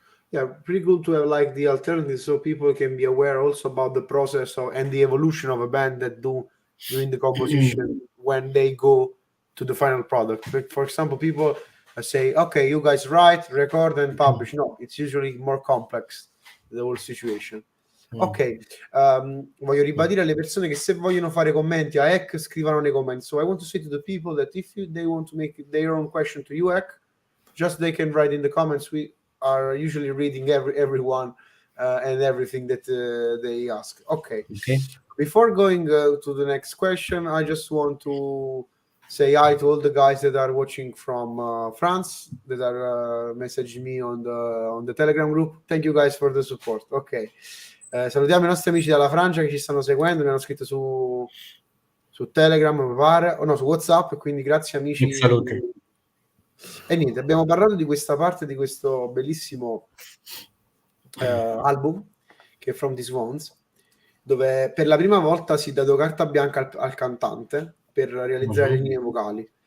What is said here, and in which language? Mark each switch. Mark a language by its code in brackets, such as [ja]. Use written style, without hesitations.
[en] Yeah, pretty cool to have like the alternatives, so people can be aware also about the process and the evolution of a band that during the composition when they go to the final product. But for example, people say, okay, you guys write, record, and publish. No, it's usually more complex, the whole situation. [it] Ok, voglio ribadire alle persone che se vogliono fare commenti a Ek, scrivano nei commenti. [en] So I want to say to the people that if they want to make their own question to you, Ek, just they can write in the comments. We are usually reading everyone and everything that they ask. Okay. Before going to the next question, I just want to say hi to all the guys that are watching from France, that are messaging me on the Telegram group. Thank you guys for the support. [it] Ok. Salutiamo i nostri amici dalla Francia che ci stanno seguendo, mi hanno scritto su Telegram, mi pare, o no, su WhatsApp, quindi grazie amici. Salute. E niente, abbiamo parlato di questa parte di questo bellissimo album che è From These Wounds, dove per la prima volta si dà carta bianca al cantante per realizzare le linee vocali.